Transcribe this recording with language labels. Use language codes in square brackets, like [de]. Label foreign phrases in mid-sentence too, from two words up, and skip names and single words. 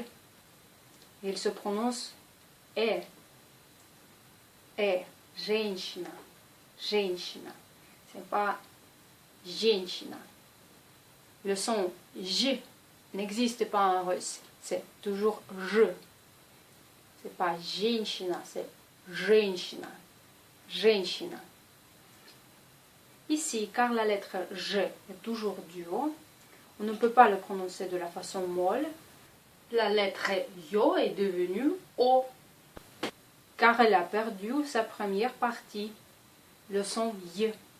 [fr] Il se prononce E. E, [ru] женщина, женщина. [fr] C'est pas женщина. Le son J n'existe pas en russe, c'est toujours je. C'est pas женщина, c'est [ru] женщина, женщина. [fr] Ici, car la lettre G est toujours dure, on ne peut pas le prononcer de la façon molle. La lettre Yo est devenue O, car elle a perdu sa première partie, le son Y.